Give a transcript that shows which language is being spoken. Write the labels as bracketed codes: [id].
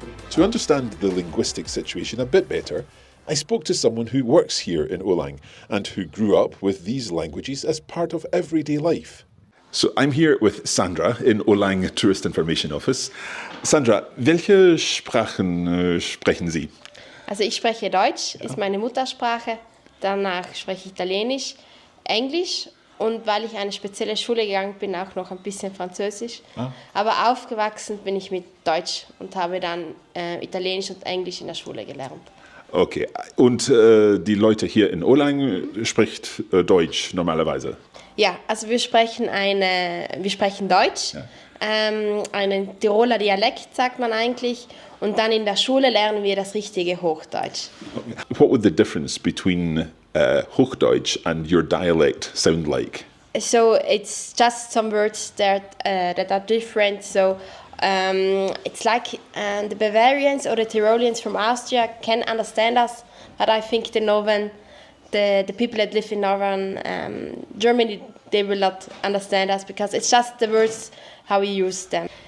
[en] To understand the linguistic situation a bit better, I spoke to someone who works here in Olang and who grew up with these languages as part of everyday life. So I'm here with Sandra in Olang Tourist Information Office. [de] Sandra, welche Sprachen sprechen Sie? Also ich spreche Deutsch, ist meine Muttersprache, danach spreche ich Italienisch, Englisch und weil ich eine spezielle Schule gegangen bin, auch noch ein bisschen Französisch. Aber aufgewachsen bin ich mit Deutsch und habe dann Italienisch und Englisch in der Schule gelernt. Okay, und die Leute hier in Olang spricht Deutsch normalerweise? Ja, also wir sprechen Deutsch, ja. Einen Tiroler Dialekt sagt man eigentlich, und dann in der Schule lernen wir das richtige Hochdeutsch. [en] What would the difference between Hochdeutsch and your dialect sound like? So it's just some words that are different. So it's like the Bavarians or the Tyrolians from Austria can understand us, but I think the people that live in northern Germany, they will not understand us because it's just the words how we use them.